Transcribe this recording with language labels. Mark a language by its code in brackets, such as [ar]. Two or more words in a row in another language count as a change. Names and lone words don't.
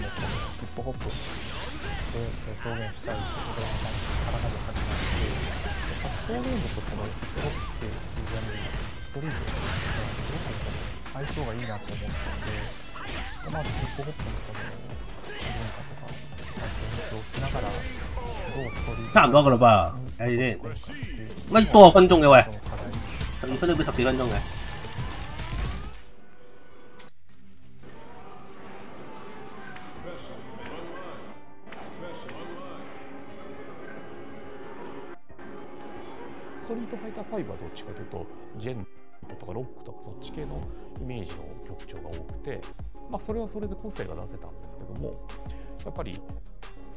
[ja] もヒップホップで表現したいところが体で始まって格闘ゲームとそのヒップホップっていうジャンルストリートがすごく相性がいいなと思ったので、まずヒップホップのその文化とか体験をしながらどうストリート [yue] 差唔多噶啦噃，睇先，乜多個分鐘嘅喂，12分鐘變14分鐘嘅。 [ja] ストリートファイター5はどっちかというとジェンとかロックとかそっち系のイメージの曲調が多くて、それはそれで個性が出せたんですけども、やっぱりス